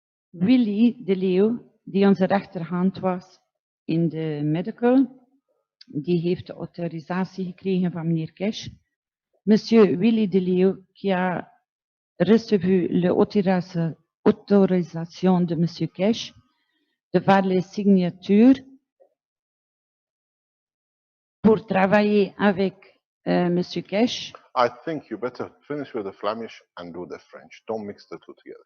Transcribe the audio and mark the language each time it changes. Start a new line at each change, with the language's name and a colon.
Dutch: Willy de Leeuw, die onze rechterhand was in de medical, die heeft de autorisatie gekregen van meneer Cash.
French: Monsieur Willy de Leeuw, qui a reçu l'autorisation de monsieur Cash de faire les signatures pour travailler avec monsieur Cash.
English: I think you better finish with the Flemish and do the French. Don't mix the two together.